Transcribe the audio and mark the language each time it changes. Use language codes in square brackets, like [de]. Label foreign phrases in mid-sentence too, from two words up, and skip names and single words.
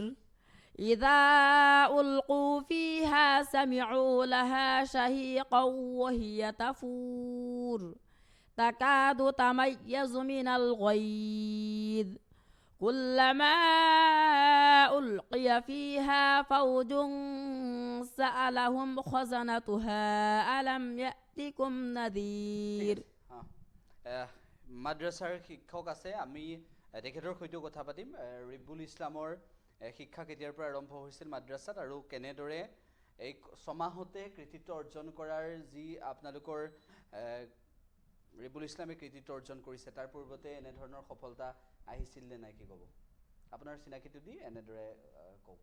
[ar] إذا ألقوا فيها سمعوا لها شهيقا وهي تفور تكاد تميز من الغيظ كلما ألقي فيها فوج سألهم خزنتها ألم يأتكم نذير [as] মাদ্ৰাছাৰ শিক্ষক আছে আমি তেখেতৰ সৈতে কথা পাতিম ৰিব্বুল ইছলামৰ শিক্ষা কেতিয়াৰ পৰা আৰম্ভ হৈছিল মাদ্ৰাছাত আৰু কেনেদৰে এই 6 মাহতে কৃতিত্ব অৰ্জন কৰাৰ যি আপোনালোকৰ ৰিব্বুল ইছলামে কৃতিত্ব অৰ্জন কৰিছে তাৰ পূৰ্বতে এনে ধৰণৰ সফলতা আহিছিল নে নাই কি ক'ব আপোনাৰ চিনাকিটো দি এনেদৰে কওক